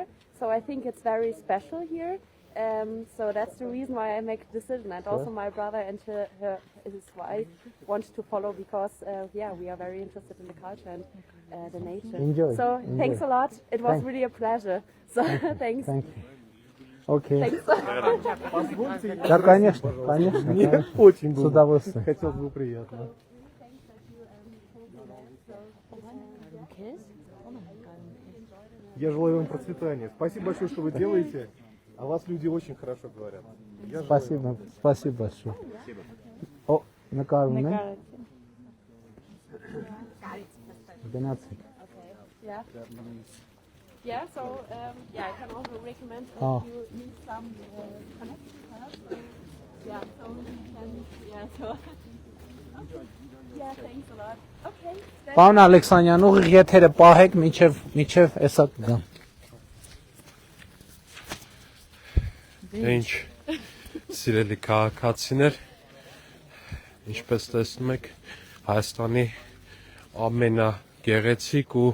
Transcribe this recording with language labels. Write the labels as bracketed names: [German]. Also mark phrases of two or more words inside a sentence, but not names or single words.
[English] So I think it's very special here. So that's the reason why I make the decision. And also my brother and his wife want to follow because, yeah, we are very interested in the culture and the nature. Enjoy. So Enjoy. thanks a lot. It was Thank- really a pleasure. So thanks. Thank you. Okay. Thanks. [Russian] Да, конечно, конечно. Очень С было. удовольствием. Хотелось бы приятно. Я желаю вам процветания. Спасибо большое, что вы делаете. О вас люди очень хорошо говорят. Я желаю Спасибо, спасибо большое. О, [Armenian] նկարում են։ Գնացեք։ [English] Yeah. Yeah, so yeah, I can also recommend that Oh. you need some connection. Yeah, so you can, yeah, so. Yeah, thanks a lot. Okay. then- [Armenian] Պարոն Ալեքսանյան, ուղիղ եթերը պահեք միջև էսա կգամ։ Ինչ սիրելի քաղաքացիներ, ինչպես տեսնում եք, Հայաստանի ամենագեղեցիկ ու